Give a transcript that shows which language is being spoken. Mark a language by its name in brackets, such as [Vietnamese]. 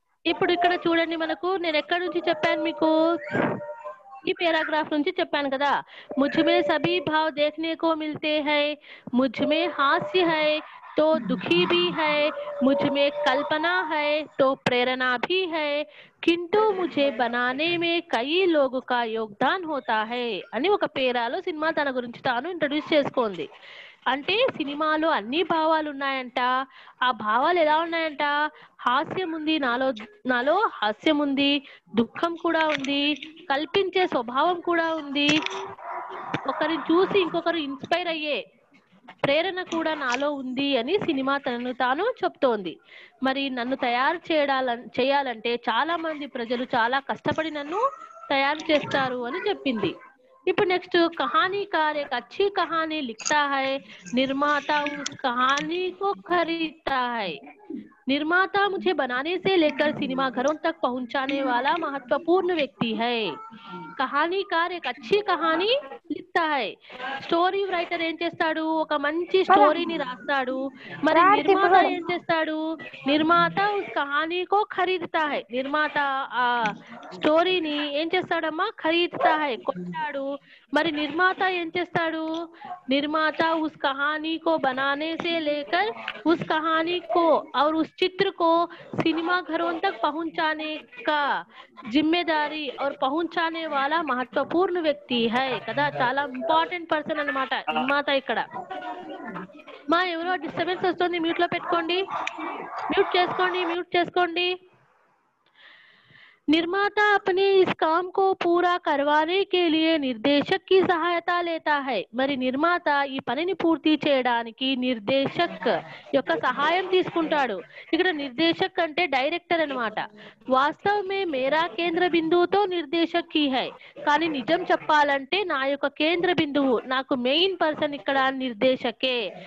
[Telugu] ఇప్పుడు ఇక్కడ చూడండి, మనకు నేను ఎక్కడి నుంచి చెప్పాను మీకు? [Hindi] ఈ पैराग्राफ [Telugu] నుంచి చెప్పాను కదా, [Hindi] मुझमें सभी भाव देखने को मिलते हैं, मुझमें हास्य है तो दुखी भी है, मुझमें कल्पना है तो प्रेरणा भी है, किंतु मुझे बनाने में कई लोगों का योगदान होता है [Telugu] అని ఒక పేరాలో సినిమా తన గురించి తాను ఇంట్రడ్యూస్ చేసుకుంది. అంటే సినిమాలో అన్ని భావాలు ఉన్నాయంట. ఆ భావాలు ఎలా ఉన్నాయంట? హాస్యం ఉంది, నాలో హాస్యం ఉంది, దుఃఖం కూడా ఉంది, కల్పించే స్వభావం కూడా ఉంది, ఒకరిని చూసి ఇంకొకరు ఇన్స్పైర్ అయ్యే ప్రేరణ కూడా నాలో ఉంది అని సినిమా తనను తాను చెప్తోంది. మరి నన్ను తయారు చేయాలంటే చాలా మంది ప్రజలు చాలా కష్టపడి నన్ను తయారు చేస్తారు అని చెప్పింది. ఇప్పుడు నెక్స్ట్, [Hindi] कहानीकार एक अच्छी कहानी लिखता है, निर्माता उस कहानी को खरीदता है. निर्माता मुझे बनाने से लेकर सिनेमा घरों तक पहुंचाने वाला महत्वपूर्ण व्यक्ति है. कहानीकार एक अच्छी कहानी लिखता है. [Telugu] స్టోరీ రైటర్ ఏం చేస్తాడు? ఒక మంచి స్టోరీని రాస్తాడు. మరి నిర్మాత ఏం చేస్తాడు? నిర్మాత [Hindi] ఉస్ కహానీకో ఖరీదుతా హై. [Telugu] నిర్మాత ఆ స్టోరీని ఏం చేస్తాడమ్మా? [Hindi] ఖరీదుతా హై, [Telugu] కొంటాడు. మరి నిర్మాత ఏం చేస్తాడు? [Hindi] निर्माता उस कहानी को बनाने से लेकर उस कहानी को और उस चित्र को सिनेमा घरों तक पहुंचाने का जिम्मेदारी और पहुंचाने वाला महत्वपूर्ण व्यक्ति है కదా. [Telugu] చాలా ఇంపార్టెంట్ పర్సన్ అన్నమాట నిర్మాత ఇక్కడ. మా ఎవరో డిస్టర్బెన్స్ వస్తుంది, మ్యూట్ లో పెట్టుకోండి, మ్యూట్ చేసుకోండి. [Hindi] निर्माता अपने इस काम को पूरा करवाने के लिए निर्देशक की सहायता लेता है. [Telugu] మరి నిర్మాత ఈ పనిని పూర్తి చేయడానికి నిర్దేశక్ యొక్క సహాయం తీసుకుంటాడు. ఇక్కడ నిర్దేశక్ అంటే డైరెక్టర్ అన్నమాట. [Hindi] వాస్తవ్ మే మేరా కేంద్ర బిందువుతో నిర్దేశక్ హీ హై. [Telugu] కానీ నిజం చెప్పాలంటే నా యొక్క కేంద్ర బిందువు, నాకు మెయిన్ పర్సన్ ఇక్కడ నిర్దేశకే.